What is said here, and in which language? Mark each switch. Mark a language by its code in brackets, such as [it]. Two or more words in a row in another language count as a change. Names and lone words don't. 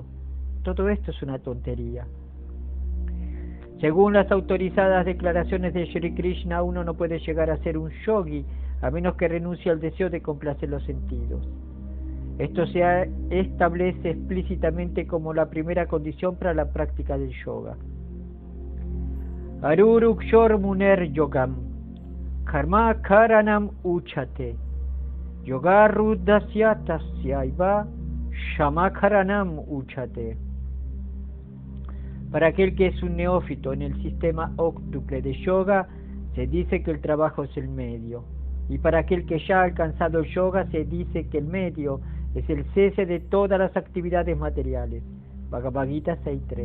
[es] Todo esto es una tontería. Según las autorizadas declaraciones de Shri Krishna, uno no puede llegar a ser un yogi a menos que renuncie al deseo de complacer los sentidos. Esto se establece explícitamente como la primera condición para la práctica del yoga. [sa] Arurukshor muner yogam, karma karanam uchate, yoga ruddhasya tasyaiva, shama karanam uchate. [es] Para aquel que es un neófito en el sistema óctuple de yoga, se dice que el trabajo es el medio. Y para aquel que ya ha alcanzado el yoga, se dice que el medio es el cese de todas las actividades materiales. Bhagavad Gita 6.3.